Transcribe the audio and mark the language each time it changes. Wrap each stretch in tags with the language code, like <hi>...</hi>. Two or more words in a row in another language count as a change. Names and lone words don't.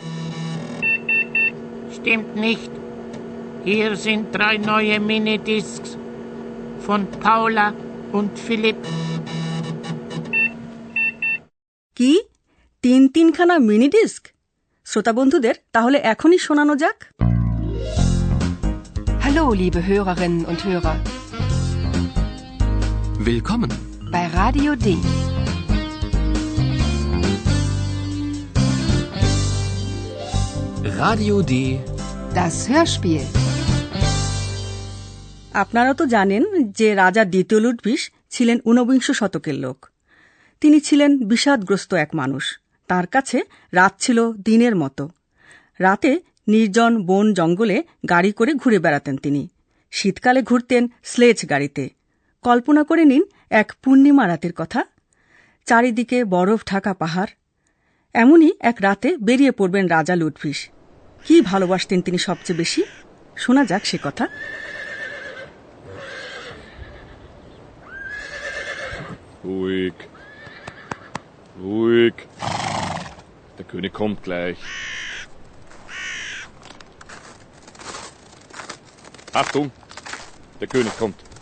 <de>Hier sind 3 neue Minidiscs von Paula und Philipp.</de> <bn>কি 3খানা</bn> <en>mini disc?</en> <bn>শ্রোতা বন্ধুদের তাহলে এখনই শোনানো যাক।</bn> <de>Hallo, liebe Hörerinnen und Hörer. Willkommen bei Radio D. Radio D. Das Hörspiel.</de> <bn>আপনারা তো জানেন যে রাজা দ্বিতীয় লুডভিস ছিলেন 19 শতকের লোক। তিনি ছিলেন বিষাদগ্রস্ত এক মানুষ। তার কাছে রাত ছিল দিনের মতো। রাতে নির্জন বন জঙ্গলে গাড়ি করে ঘুরে বেড়াতেন তিনি। শীতকালে ঘুরতেন স্লেজ গাড়িতে। কল্পনা করে নিন এক পূর্ণিমা রাতের কথা। চারিদিকে বরফ ঢাকা পাহাড়। এমনই এক রাতে বেরিয়ে পড়বেন রাজা লুডভিস। কি ভালোবাসতেন তিনি সবচেয়ে বেশি? শোনা যাক সে কথা।</bn> <de>Ruhig. Ruhig. Der König kommt gleich. Achtung, der König kommt.</de>